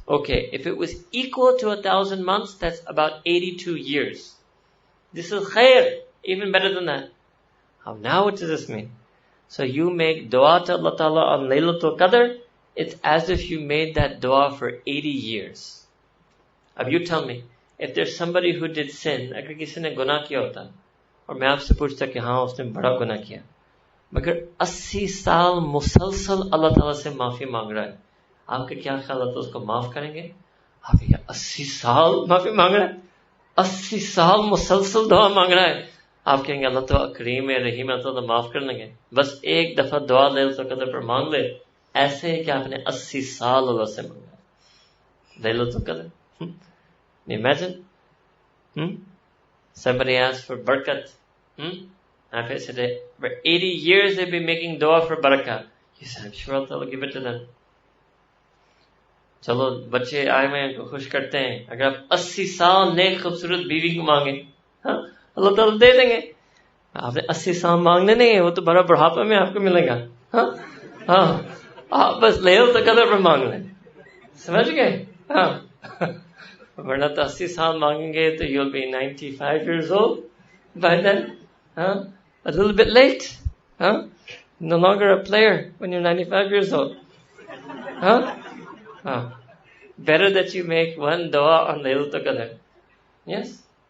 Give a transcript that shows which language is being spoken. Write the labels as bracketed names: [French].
[English] Okay, if it was equal to 1,000 months, that's about 82 years. This is khair, even better than that. Now what does this mean? So you make dua to Allah Ta'ala on Laylatul Qadr, it's as if you made that dua for 80 years. [Hindi] Ab [English] you tell me, if there's somebody who did sin, [Hindi] agar kisi ne guna kiya hota, और मैं आपसे पूछता कि हाँ उसने बड़ा गुनाह किया, मगर 80 साल मुसलसल अल्लाह ताला से माफी मांग रहा है, आपके क्या ख्याल है तो उसको माफ करेंगे? आप ये 80 साल माफी मांग रहा है, 80 साल मुसलसल दुआ मांग रहा है, आप कहेंगे अल्लाह तो करीम है रहीम है तो माफ कर लेंगे. बस एक दफा दुआ लैलतुल कदर पर मांग ले, ऐसे है कि आपने 80 साल अल्लाह से मांगा लैलतुल कदर. [English] Imagine somebody asks for barakat. If I said for 80 years they've been making dua for barakah, you said I'm sure Allah will give it to them. [Hindi] चलो बच्चे आए हुए हैं खुश करते हैं, अगर आप 80 साल नेक खूबसूरत बीवी को मांगे, अल्लाह ताला दे देंगे. आपने 80 साल मांगने नहीं है, वो तो बड़ा बुढ़ापे में आपको मिलेगा. आप बस लैलतुल कदर पर मांग लें, समझ गए? वरना तो 80 साल मांगेंगे तो [English] you'll be 95 years old by then. Huh? A little bit late. Huh? No longer a player when you're 95 years old. Huh? Huh. Better that you make one dua on Laylatul Qadr. Yes?